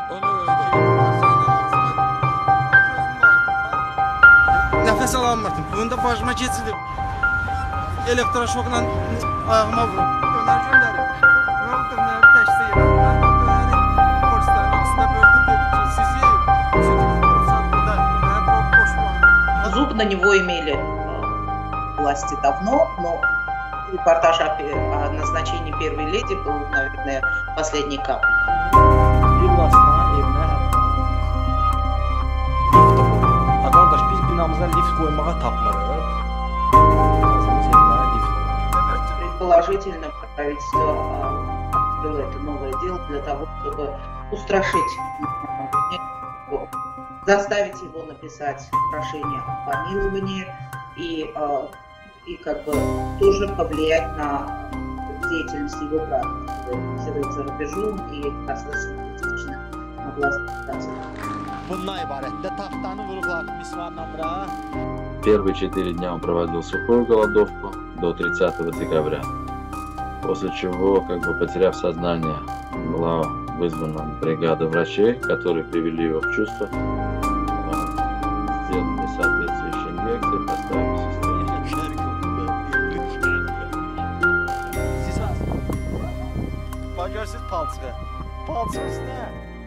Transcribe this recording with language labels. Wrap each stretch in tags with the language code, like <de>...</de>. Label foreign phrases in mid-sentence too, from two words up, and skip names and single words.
<az>Nəfəs alamırdım. Bunda başıma keçilib. Elektroşokla ayağıma vurub. Dönər göndərib. Nə oldu? Dönəri təşkil edirəm. Mən o dönəri polislərin arasında böldüm, dedim ki, siz yiyin.</az> <ru>Зуб на него имели власти давно, но репортаж о назначении первой леди был, наверное, последней каплей.</ru> <az>Villasına, evinə lift qoyur. Qardaş, biz binamıza lift qoymağa tapmırıq.</az> <ru>Предположительно, правительство открыло это новое дело для того, чтобы устрашить, заставить его написать прошение о помиловании и как бы тоже повлиять на деятельность его брата, который живет за рубежом и достаточно критично на власть.</ru> <az>Bundan ibarətdir. Taxtanı vurublar misvanla bura.</az> <ru>Первые 4 дня он проводил сухую голодовку до 30 декабря, после чего, как бы потеряв сознание, была вызвана бригада врачей, которые привели его в чувство, сделали соответствующие инъекции, поставили состояние.</ru> <az>Siz hansı? Bax görürsünüz palçığı. Palçığın üstünə</az>